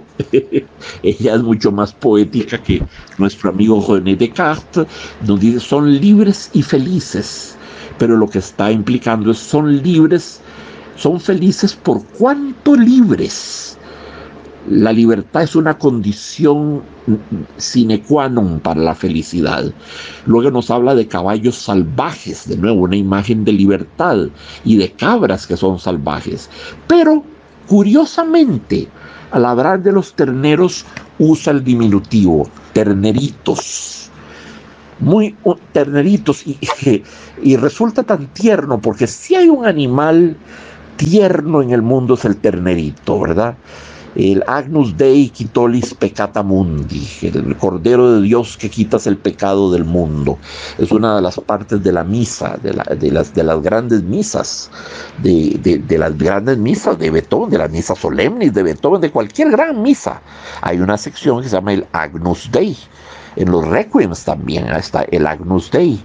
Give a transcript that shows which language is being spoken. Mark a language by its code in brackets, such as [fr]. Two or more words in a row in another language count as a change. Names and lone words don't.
[es] Ella es mucho más poética que nuestro amigo René Descartes. Nos dice son libres y felices, pero lo que está implicando es son libres, son felices por cuánto libres. La libertad es una condición [la] sine qua non [es] para la felicidad. Luego nos habla de caballos salvajes, de nuevo una imagen de libertad, y de cabras que son salvajes. Pero, curiosamente, al hablar de los terneros usa el diminutivo, terneritos. Muy terneritos, y resulta tan tierno, porque si hay un animal tierno en el mundo es el ternerito, ¿verdad? [la] El Agnus Dei qui tollis peccata mundi, [es] el Cordero de Dios que quitas el pecado del mundo. Es una de las partes de la misa, de las grandes misas, de las grandes misas de Beethoven, de las misas solemnes de Beethoven, de cualquier gran misa. Hay una sección que se llama el Agnus Dei. En los requiems también está el Agnus Dei.